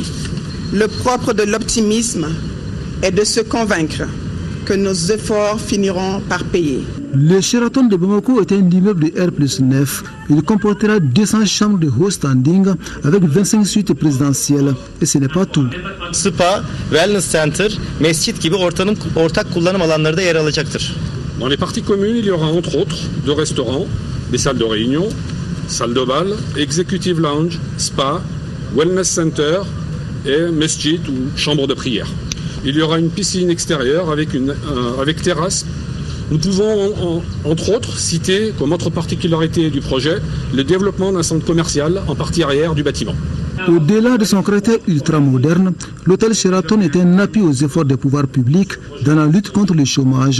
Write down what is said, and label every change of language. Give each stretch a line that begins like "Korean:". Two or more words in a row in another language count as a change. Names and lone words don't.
French: Le propre de l'optimisme est de se convaincre que nos efforts finiront par payer. Le Sheraton de Bamako est un immeuble de R+9. Il comportera 200 chambres de haut standing avec 25 suites présidentielles. Et ce n'est pas tout.
Turkish: Spa,
English: Wellness Center,
Turkish: mescit gibi ortak kullanım alanları da yer alacaktır.
French: Dans les parties communes, il y aura entre autres 2 restaurants, des salles de réunion, salles de bal,
English: executive lounge, spa, wellness center
French: et mesjid ou chambre de prière. Il y aura une piscine extérieure avec terrasse. Nous pouvons, entre autres, citer comme autre particularité du projet le développement d'un centre commercial en partie arrière du bâtiment. Au-delà de son caractère ultramoderne, l'hôtel Sheraton est un appui aux efforts des pouvoirs publics dans la lutte contre le chômage.